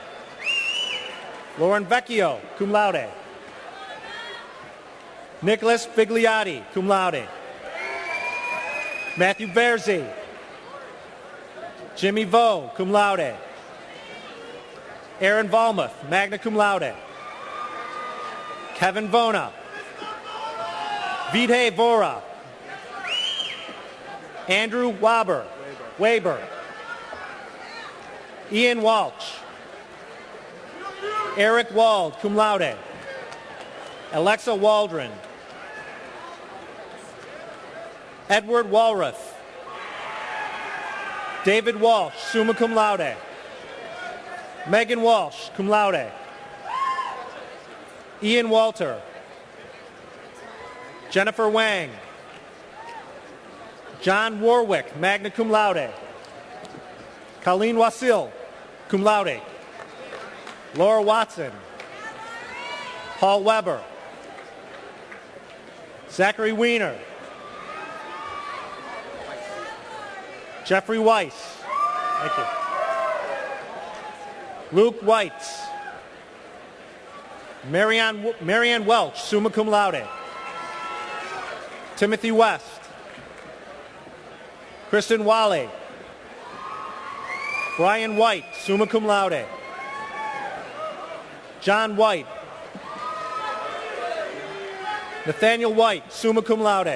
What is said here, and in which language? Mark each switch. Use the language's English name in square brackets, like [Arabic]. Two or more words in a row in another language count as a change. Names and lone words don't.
[English] Lauren Vecchio, [Latin] cum laude. [English] Nicholas Figliotti, [Latin] cum laude. [English] Matthew Verzi. Jimmy Vo, [Latin] cum laude. [English] Aaron Valmuth, [Latin] magna cum laude. [English] Kevin Vona. Vidhe Vora. Andrew Weber. Ian Walsh. Eric Wald, [Latin] cum laude. [English] Alexa Waldron. Edward Walrath. David Walsh, [Latin] summa cum laude. [English] Megan Walsh, [Latin] cum laude. [English] Ian Walter. Jennifer Wang. John Warwick, [Latin] magna cum laude. [English] Colleen Wasil, [Latin] cum laude. [English] Laura Watson. Paul Weber. Zachary Weiner. Jeffrey Weiss. Thank you. Luke Weitz. Marianne Welch, [Latin] summa cum laude. [English] Timothy West. Kristen Wally. Brian White, [Latin] summa cum laude. [English] John White. Nathaniel White, [Latin] summa cum laude.